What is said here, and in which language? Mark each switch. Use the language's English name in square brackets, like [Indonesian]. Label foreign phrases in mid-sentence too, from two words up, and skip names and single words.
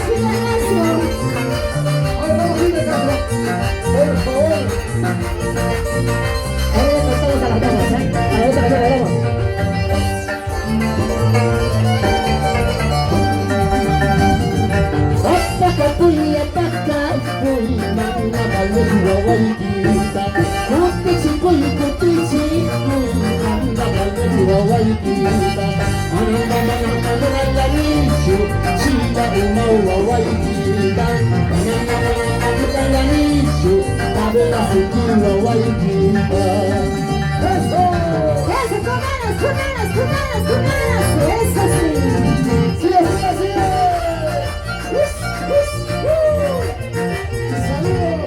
[Spanish] Ahora vamos a ir de casa. Por favor. Ahora cantamos a las damas, ¿eh? A la otra canción, vamos. Ataca, puli, ataca, puli, magna, valengua, guaitita. Cotichi, puli, cotichi, puli, magna, valengua, guaitita. Manana, manana, manana, nicho, chila, una, guaitita. Manana, manana, manana, nicho, tabela, futura, guaitita. ¡Eso! ¡Eso, con ganas, con ganas, con ganas, con ganas! ¡Eso sí! ¡Sí, así, así! ¡Saludos!